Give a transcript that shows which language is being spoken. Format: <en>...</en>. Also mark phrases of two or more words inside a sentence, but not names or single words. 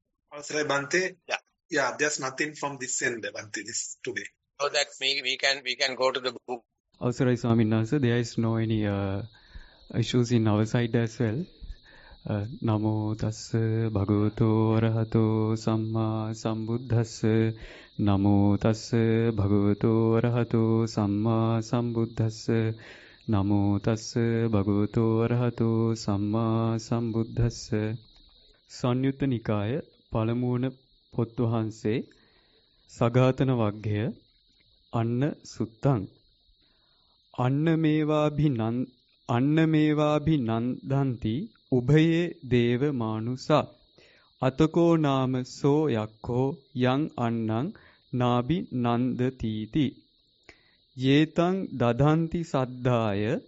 <si>අවසරය භන්තේ?</si> <en>Yeah, there's nothing from this end, Bhante, this today. So that we can go to the book.</en> <si>අවසරය ස්වාමීන් වහන්සේ,</si> <en>there is no any issues in our side as well.</en> <pi>Namo tassa bhagavato arahato samma sambuddhassa. Namo tassa bhagavato arahato samma sambuddhassa. Namo tassa bhagavato arahato samma sambuddhassa. සංයුත්ත නිකාය</pi> <si>පළමුවන පොත් වහන්සේ</si> <pi>සඝාතන වග්ගය අන්න සුත්තං අන්නමේවාභිනන්දන්ති උභයේ දේව මානුසා අතකෝ නාම සෝ යක්ඛෝ යං අන්නං නාබි නන්දතිති යේතං දදන්ති සද්ධාය</pi>